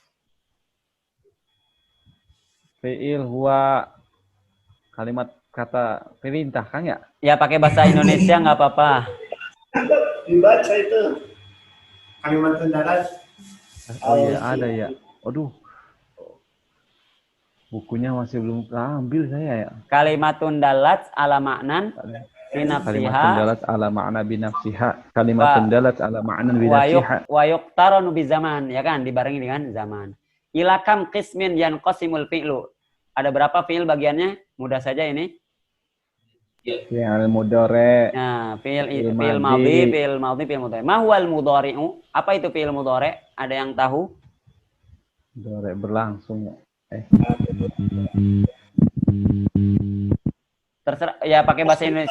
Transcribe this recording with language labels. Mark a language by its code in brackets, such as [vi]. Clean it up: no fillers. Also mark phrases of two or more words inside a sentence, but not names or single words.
[ar] فعل هو كلمة [id] kata perintah, Kang ya? Ya pakai bahasa Indonesia nggak apa-apa. Dibaca itu. [ar] كلمة دالة. [id] Oh iya, ada ya. Aduh. Bukunya masih belum ambil saya ya. [ar] كلمة دالة على معنى Kalimat binafsiha دالة على معنى بنفسها. كلمة دالة على معنى بنفسها. ويقترن بزمان, [id] ya kan, dibarengi dengan zaman. [ar] إلى كم قسما ينقسم الفعل. [id] Ada berapa fi'il bagiannya? Mudah saja ini. [ar] فعل مضارع. [id] Nah, fi'il [ar] Fi'il madhi, madhi. فعل ماض، فعل مضارع. ما هو المضارع? [id] Apa itu [ar] فعل مضارع'? [id] Ada yang tahu? Mudhari berlangsung. Terserah ya, pakai bahasa Indonesia.